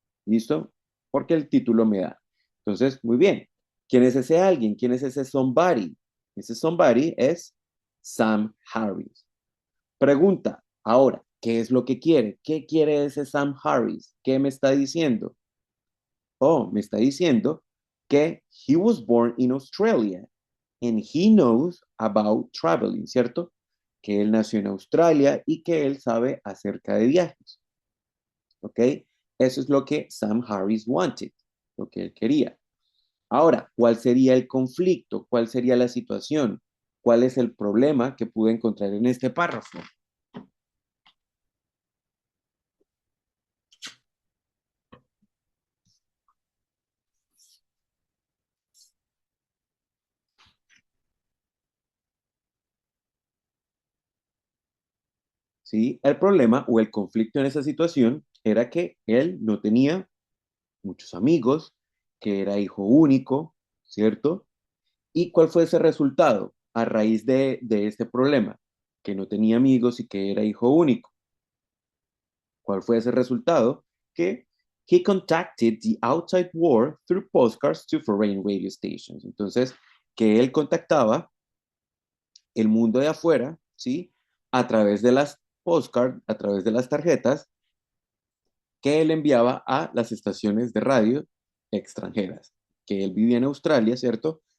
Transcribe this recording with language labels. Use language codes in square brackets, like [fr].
[es] ¿Listo? Porque el título me da. Entonces, muy bien. ¿Quién es ese alguien? ¿Quién es ese somebody? Ese somebody es Sam Harris. Pregunta, ahora, ¿qué es lo que quiere? ¿Qué quiere ese Sam Harris? ¿Qué me está diciendo? Oh, me está diciendo que [en] he was born in Australia and he knows about traveling, ¿cierto? [es] Que él nació en Australia y que él sabe acerca de viajes, ¿ok? Eso es lo que Sam Harris wanted, lo que él quería. Ahora, ¿cuál sería el conflicto? ¿Cuál sería la situación? ¿Cuál es el problema que pude encontrar en este párrafo? ¿Sí? El problema o el conflicto en esa situación era que él no tenía muchos amigos, que era hijo único, ¿cierto? ¿Y cuál fue ese resultado a raíz de este problema? Que no tenía amigos y que era hijo único. ¿Cuál fue ese resultado? [en] Que he contacted the outside world through postcards to foreign radio stations. [es] Entonces, que él contactaba el mundo de afuera, ¿sí? A través de las postcards, a través de las tarjetas que él enviaba a las estaciones de radio extranjeras, que él vivía en Australia, ¿cierto?